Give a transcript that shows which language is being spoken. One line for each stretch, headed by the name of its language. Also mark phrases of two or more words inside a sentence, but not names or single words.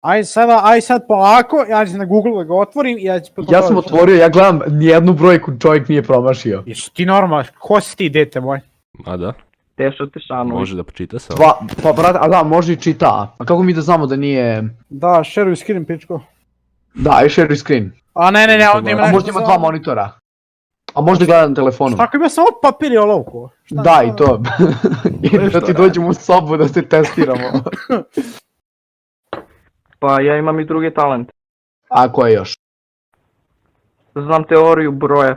Serbian: Aj sad polako, ja ću na Google da ga otvorim i ja ću... Ja sam otvorio, ja gledam, nijednu brojku čovjek nije promašio. Jesu ti normalno, ko si ti, dete moj? A da, Teša Tešanović. može da počita sa Pa brate, a da, može i čita. A kako mi da znamo da nije... Da, šeruj screen, pičko. Da, i
English: share screen.
Serbian: A ne, ovdje ima A nešto možda ima za- dva monitora. A možda gleda na telefonu. Tako ima samo papir i olovku. Šta Da, sad? i to. I da ti dođemo u sobu da se testiramo. Pa ja imam i drugi talent. A ko je još? Znam teoriju broja.